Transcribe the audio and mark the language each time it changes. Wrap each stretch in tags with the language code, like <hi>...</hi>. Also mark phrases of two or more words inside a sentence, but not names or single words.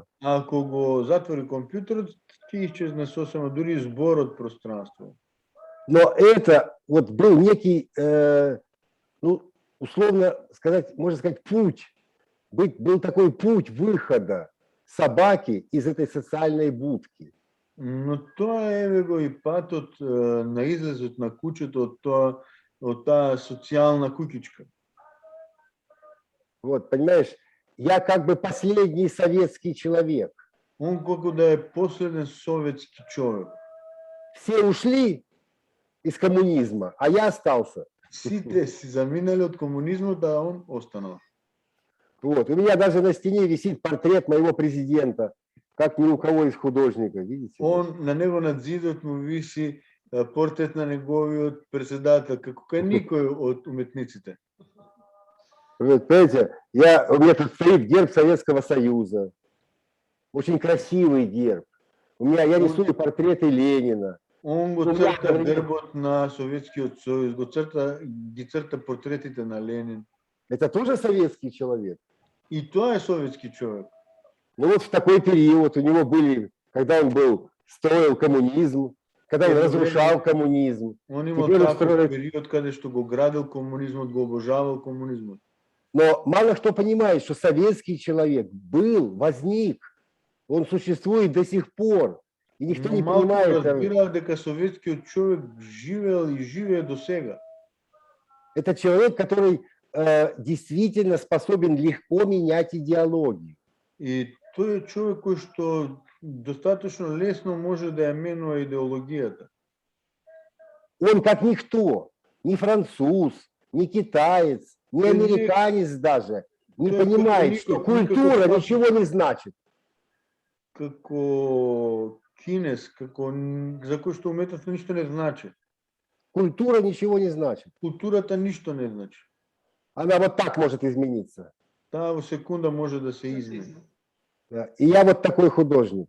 <mk>Ако го затвори компјутерот, ќе исчезне сосема дури зборот пространство.</mk> <ru>Но это вот был некий, ну, условно сказать, можно сказать, путь. Был такой путь выхода собаки из этой социальной будки.</ru> <mk>Но тоа е го и патот на излезот на куќето од таа социјална куќичка.</mk> <ru>Вот, понимаешь, я как бы последний советский человек.</ru> <mk>Он како да е последен советски човек.</mk> <ru>Все ушли из коммунизма, а я остался.</ru> <mk>Сите си заминали од комунизмот, а он останал.</mk> <ru>Вот. У меня даже на стене висит портрет моего президента, как ни у кого из художников, видите?</ru> <mk>Он, на него над зидот му виси портрет на неговиот председател, како кај никој од уметниците.</mk> <ru>Понимаете, у меня тут стоит герб Советского Союза. Очень красивый герб. Я рисую портреты Ленина.</ru> <mk>Он го црта гербот на Советскиот сојуз, ги црта портретите на Ленин.</mk> <ru>Это тоже советский человек?</ru> <mk>И тоа е советски човек.</mk> <ru>Ну вот в такой период у него были, когда он строил коммунизм, когда он разрушал коммунизм.</ru> <mk>Он имал таков период, каде што го градил коммунизмот, го обожавал коммунизмот.</mk> <ru>Но мало кто понимает, что советский человек возник, он существует до сих пор. И никто не понимает.</ru> <mk>Разбирал дека советскиот човек живеел и живее до сега.</mk> <ru>Это человек, который действительно способен легко менять идеологию.</ru> <mk>И тој е човек кој што достаточно лесно може да ја менува идеологијата.</mk> <ru>Он как никто, ни француз, ни китаец, ни американец даже, не понимает, что культура ничего не значит.</ru> <mk>Како кинес, за кој што уметноста ништо не значи.</mk> <ru>Культура ничего не значит.</ru> <mk>Културата ништо не значи.</mk> <ru>Она вот так может измениться.</ru> <mk>Таа во секунда може да се измени.</mk> <ru>Да. И я вот такой художник.</ru>